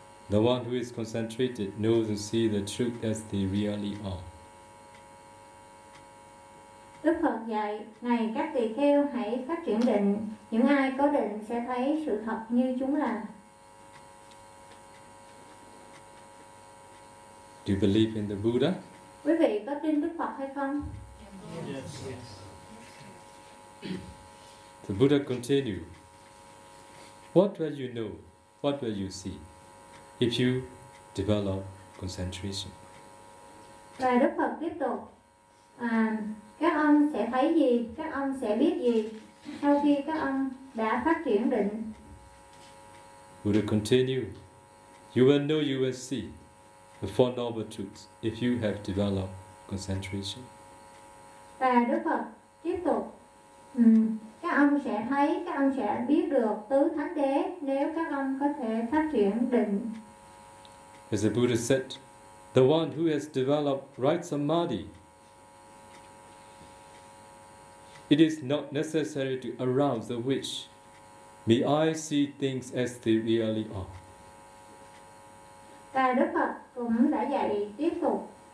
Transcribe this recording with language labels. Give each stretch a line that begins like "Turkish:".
English: The one who is concentrated knows and sees the truth as they really are.
Vietnamese: Đức Phật dạy, này các tỳ kheo hãy phát triển định. Những ai có định sẽ thấy sự thật như chúng là.
English: Do you believe in the Buddha?
Vietnamese: Quý vị có tin Đức Phật hay không?
English: Yes. The Buddha continued. What will you know? What will you see? If you develop concentration.
Vietnamese: Và Đức Phật tiếp tục. Các ông sẽ thấy gì, các ông sẽ biết gì sau khi các ông đã phát triển định.
English: Buddha continue. You will know, you will see the Four Noble Truths if you have developed concentration.
Vietnamese: Và Đức Phật tiếp tục. Các ông sẽ thấy, các ông sẽ biết được Tứ Thánh Đế nếu các ông có thể phát triển định.
English: As the Buddha said, the one who has developed right samadhi, it is not necessary to arouse the wish. May I see things as they really are.
Vietnamese: Và Đức Phật cũng đã dạy tiếp tục.